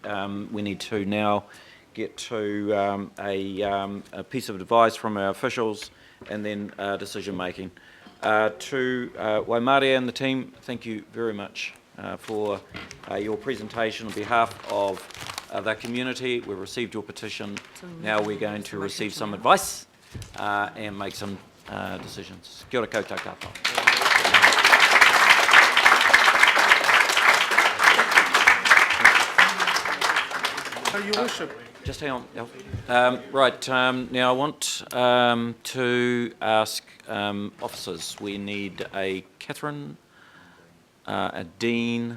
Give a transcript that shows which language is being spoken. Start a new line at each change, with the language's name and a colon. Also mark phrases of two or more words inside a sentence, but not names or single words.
English: We need to now get to a piece of advice from our officials and then decision making. To Waimaria and the team, thank you very much for your presentation on behalf of the community. We've received your petition. Now we're going to receive some advice and make some decisions.
Māori: Kia ora koutou katoa.
English: Your Worship. Just hang on, Alf. Now I want to ask officers. We need a Catherine, a Dean.